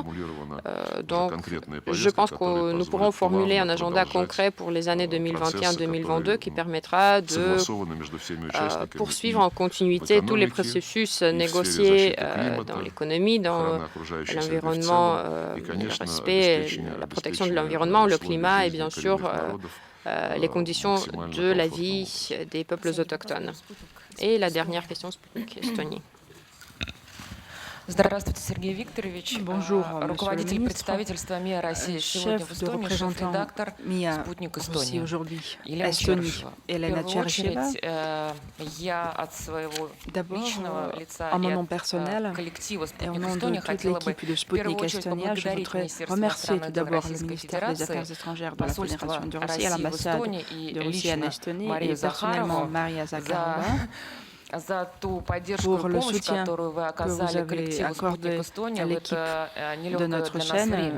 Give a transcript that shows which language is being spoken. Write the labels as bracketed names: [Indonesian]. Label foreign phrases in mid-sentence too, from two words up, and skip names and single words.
[French] Donc, je pense que nous pourrons formuler un agenda concret pour les années 2021-2022 qui permettra de poursuivre en continuité tous les processus négociés dans l'économie, dans l'environnement, le respect, la protection de l'environnement, le climat et bien sûr les conditions de la vie des peuples autochtones. Et la dernière question, Sputnik, Estonie. Bonjour, [Russian] руководитель представительства МИА России сегодня в Эстонии, шеф-редактор «Спутник Эстония» Елена Черышева. В первую очередь, я от своего личного лица и от коллектива «Спутник Эстония» хотела бы в первую очередь поблагодарить Министерство иностранных дел Российской Федерации, посольство России в Эстонии и лично Марию Захарову за ту поддержку и помощь, которую вы оказали коллективу «Спутник Эстония» в это нелегкое для нас время.